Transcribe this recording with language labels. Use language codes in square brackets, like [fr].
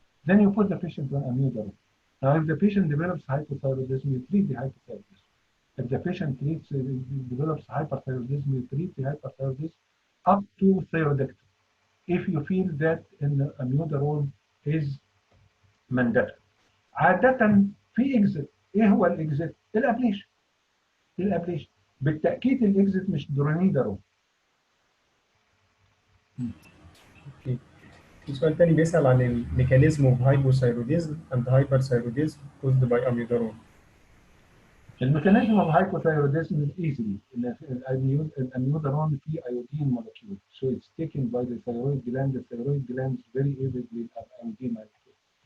[en] Then you put the patient on amiodarone. Now if the patient develops hypothyroidism you treat the hypothyroidism. If the patient develops hyperthyroidism you treat the hyperthyroidism up to thyroidectomy. If you feel that amiodarone is mandatory. [ar] عادة في اكزيت. ايه هو الاكزيت؟ الابليشن. الابليشن بالتاكيد الاكزيت مش درونيدارون. اوكي. في سؤال تاني بيسأل عن [en] الميكانيزم of hypothyroidism and hyperthyroidism caused by amiodarone. الميكانيزم of hypothyroidism ايزلي [ar] ان الاميودارون فيه [en] Iodine molecule so it's taken by the thyroid gland. The thyroid gland is very avid للايودين molecule.